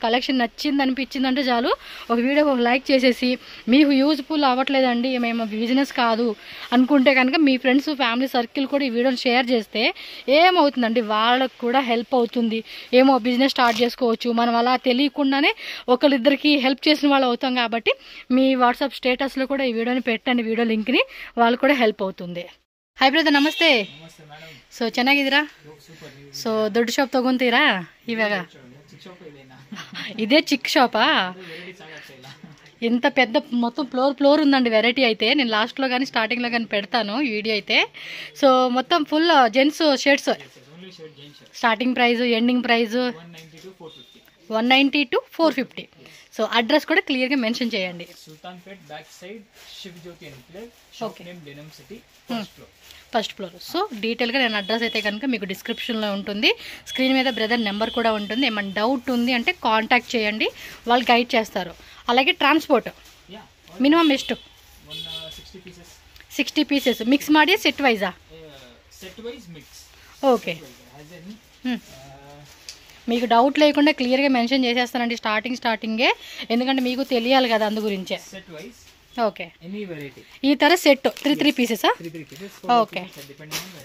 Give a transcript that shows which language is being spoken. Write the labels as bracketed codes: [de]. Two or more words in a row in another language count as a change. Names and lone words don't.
[te] కలెక్షన్ నచ్చింది అనిపించిందంటే చాలు ఒక వీడియోకి ఒక లైక్ చేసేసి, మీకు యూజ్ఫుల్ అవ్వట్లేదండి మేము బిజినెస్ కాదు అనుకుంటే కనుక మీ [en] friends family circle [te] కూడా ఈ వీడియోని షేర్ చేస్తే ఏమవుతుందండి, వాళ్ళకు కూడా హెల్ప్ అవుతుంది, ఏమో [en] business start [te] చేసుకోవచ్చు, మనం అలా తెలియకుండానే ఒకరిద్దరికి హెల్ప్ చేసిన వాళ్ళు అవుతాం కాబట్టి మీ వాట్సాప్ స్టేటస్లో కూడా ఈ వీడియోని పెట్టండి, వీడియో లింక్ని, వాళ్ళు కూడా ಹೆಲ್ಪ್ అవుతుంది। [en] hi brother [kn] ನಮಸ್ತೆ। ಸೊ ಚೆನ್ನಾಗಿದ್ದೀರಾ? ಸೊ ದೊಡ್ಡ ಶಾಪ್ ತಗೊಂತೀರಾ ಇವಾಗ? [te] ఇదే చిక్ షాపా? ఎంత పెద్ద మొత్తం ఫ్లోర్ ఉందండి వెరైటీ అయితే, నేను లాస్ట్లో కానీ స్టార్టింగ్లో కానీ పెడతాను ఈ వీడియో అయితే। సో మొత్తం [en] full gents shirts, starting price ending price [te] 190 to 450। సో అడ్రస్ కూడా క్లియర్గా మెన్షన్ చేయండి। సుల్తాన్పేట్ బ్యాక్ సైడ్ శివజ్యోతి ఎన్క్లేవ్, ఓకే డెనిమ్ సిటీ [en] first floor. [te] సో డీటెయిల్గా నేను అడ్రస్ అయితే కనుక మీకు డిస్క్రిప్షన్లో ఉంటుంది, స్క్రీన్ మీద [en] brother number [te] కూడా ఉంటుంది, ఏమైనా డౌట్ ఉంది అంటే కాంటాక్ట్ చేయండి, వాళ్ళు గైడ్ చేస్తారు। [kn] అలాగే [en] transport minimum [kn] ಎಷ್ಟು? 60 [en] pieces mix [kn] ಮಾಡಿ [en] set wise? set wise mix, [te] ఓకే మీకు డౌట్ లేకుండా క్లియర్గా మెన్షన్ చేసేస్తానండి స్టార్టింగే, ఎందుకంటే మీకు తెలియాలి కదా అందు గురించే। [en] set wise ఓకే any variety [te] ఈ ತರ సెట్ 3 పీసెసా?